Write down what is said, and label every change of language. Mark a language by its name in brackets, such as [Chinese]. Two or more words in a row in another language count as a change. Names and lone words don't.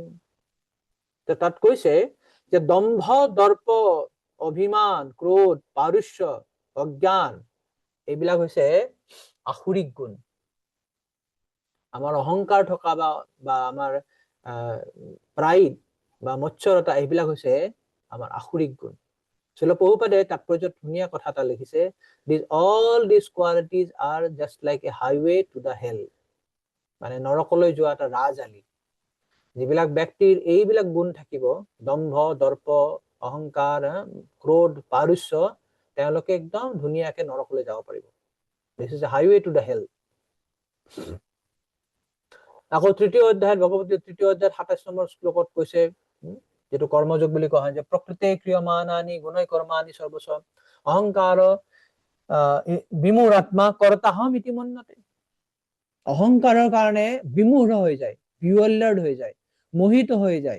[Assamese] তাত কৈছে যে দম্ভ দৰ্প অভিমান ক্ৰোধ পাৰুষ্য অজ্ঞান এইবিলাক হৈছে আসুৰিক গুণ। আমাৰ অহংকাৰ থকা বা আমাৰ প্ৰাইড বা মৎসৰতা এইবিলাক হৈছে আমাৰ আসুৰিক গুণ। শ্ৰীল প্ৰভুপাদে তাৎপৰ্যত ধুনীয়া কথা এটা লিখিছে, [English] all these qualities are just like a highway to the hell, [Assamese] মানে নৰকলৈ যোৱা এটা ৰাজআলি। যিবিলাক ব্যক্তিৰ এইবিলাক গুণ থাকিব, দম্ভ দৰ্প অহংকাৰ ক্ৰোধ পাৰুষ্য, তেওঁলোকে একদম ধুনীয়াকে নৰকলৈ যাব পাৰিব। [English] This is a highway to the hell. [Assamese] আকৌ 3য় অধ্যায়ত ভগৱত 3য় অধ্যায়ত 27 নম্বৰ শ্লোকত কৈছে, যেটো কৰ্মযোগ বুলি কোৱা হয়, যে [Sanskrit] प्रकृतेः क्रियमाणानि गुणैः कर्माणि सर्वशः अहंकार विमूढात्मा कर्ताहम् इति मन्यते। [Assamese] অহংকাৰৰ কাৰণে বিমূঢ় হৈ যায়, বিৱল্যাৰ্ড হৈ যায়, মোহিত হৈ যায়।